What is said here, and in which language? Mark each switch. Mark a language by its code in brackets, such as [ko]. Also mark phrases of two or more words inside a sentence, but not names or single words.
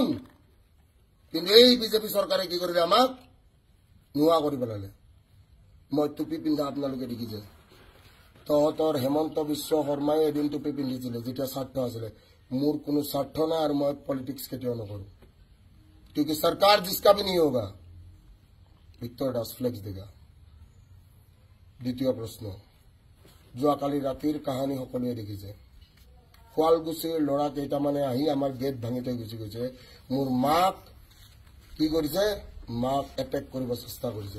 [as] কিন্তু এই বিজেপি চৰকাৰে কি কৰিলে আমাক নোহোৱা কৰি পেলালে। মই টুপি পিন্ধা আপোনালোকে দেখিছে। তহঁতৰ হেমন্ত বিশ্ব শৰ্মাই এদিন টুপি পিন্ধিছিলে যেতিয়া স্বাৰ্থ আছিলে। মোৰ কোনো স্বাৰ্থ নাই আৰু মই পলিটিক্স কেতিয়াও নকৰো। [hi] क्योंकि सरकार जिसका भी नहीं होगा ভিক্টৰ দাস फ्लेक्स देगा। [as] দ্বিতীয় প্ৰশ্ন, যোৱাকালি ৰাতিৰ কাহানী সকলোৱে দেখিছে। শুৱালকুছিৰ ল'ৰা কেইটামানে আহি আমাৰ গেট ভাঙি থৈ গুচি গৈছে। মোৰ মাক কি কৰিছে? মাক এটেক কৰিব চেষ্টা কৰিছে।